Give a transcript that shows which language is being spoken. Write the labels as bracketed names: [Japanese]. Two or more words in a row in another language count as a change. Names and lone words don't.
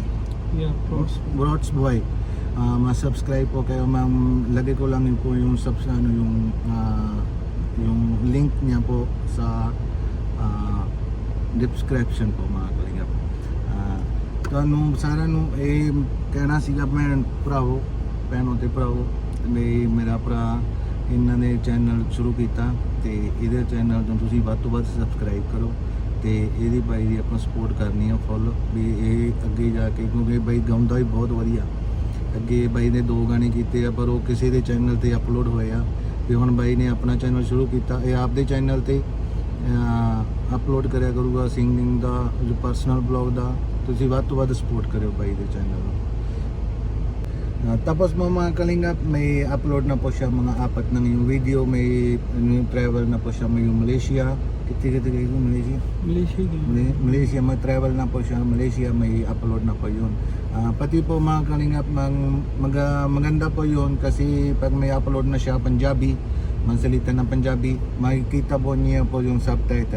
[English] Yeah, Broads Boy. [Filipino] Ma-subscribe po kayo, lagay ko lang yun po yung yung link niya po sa description po mga kalingap. [Punjabi] Sana ਕਹਿਣਾ ਸੀਗਾ ਮੈਂ ਭਰਾਵੋ ਭੈਣੋਂ ਤੇ ਭਰਾਵੋ, ਮੇਰਾ ਭਰਾ ਇਹਨਾਂ ਨੇ ਚੈਨਲ ਸ਼ੁਰੂ ਕੀਤਾ ਤੇ ਇਹਦੇ ਚੈਨਲ ਨੂੰ ਤੁਸੀਂ ਵੱਧ ਤੋਂ ਵੱਧ ਸਬਸਕ੍ਰਾਈਬ ਕਰੋ ਤੇ ਇਹਦੀ ਬਾਈ ਦੀ ਆਪਾਂ ਸਪੋਰਟ ਕਰਨੀ ਆ ਫੁੱਲ, ਵੀ ਇਹ ਅੱਗੇ ਜਾ ਕੇ, ਕਿਉਂਕਿ ਬਾਈ ਗਾਉਂਦਾ ਵੀ ਬਹੁਤ ਵਧੀਆ। ਅੱਗੇ ਬਾਈ ਨੇ 2 ਗਾਣੇ ਕੀਤੇ ਆ ਪਰ ਉਹ ਕਿਸੇ ਦੇ ਚੈਨਲ ਤੇ ਅਪਲੋਡ ਹੋਏ ਆ, ਤੇ ਹੁਣ ਬਾਈ ਨੇ ਆਪਣਾ ਚੈਨਲ ਸ਼ੁਰੂ ਕੀਤਾ, ਇਹ ਆਪਦੇ ਚੈਨਲ ਤੇ ਅਪਲੋਡ ਕਰਿਆ ਕਰੂਗਾ ਸਿੰਗਿੰਗ ਦਾ, ਪਰਸਨਲ ਬਲੌਗ ਦਾ। ਤੁਸੀਂ ਵੱਧ ਤੋਂ ਵੱਧ ਸਪੋਰਟ ਕਰਿਓ ਬਾਈ ਦੇ ਚੈਨਲ ਨੂੰ। [Filipino] Tapos mga kalingap, may upload na po siya mga 4 ng yung video, may travel na po siya, may Malaysia, Malaysia, may travel na po siya Malaysia, may upload na po yun. Pati po mga kalingap, maganda po yun kasi pag may upload na siya Punjabi, mansalita ng Punjabi, makikita po niya po yung subtitle.